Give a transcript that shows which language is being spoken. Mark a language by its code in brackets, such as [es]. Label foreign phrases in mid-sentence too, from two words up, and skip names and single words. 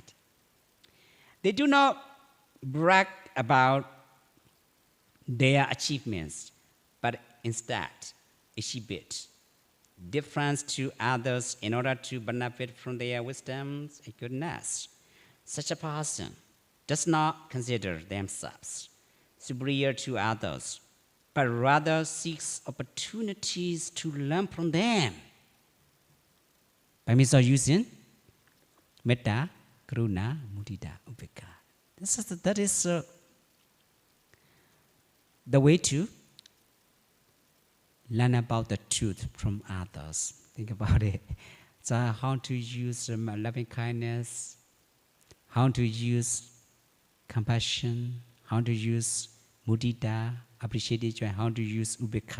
[en] They do not brag about their achievements, but instead exhibit difference to others in order to benefit from their wisdom and goodness. Such a person does not consider themselves superior to others, but rather seeks opportunities to learn from them by means of using [pi] metta, karuna, mudita, upekka. [en] That is the way to learn about the truth from others. Think about it. So how to use loving kindness, how to use compassion, how to use mudita, appreciative joy, how to use ubekka.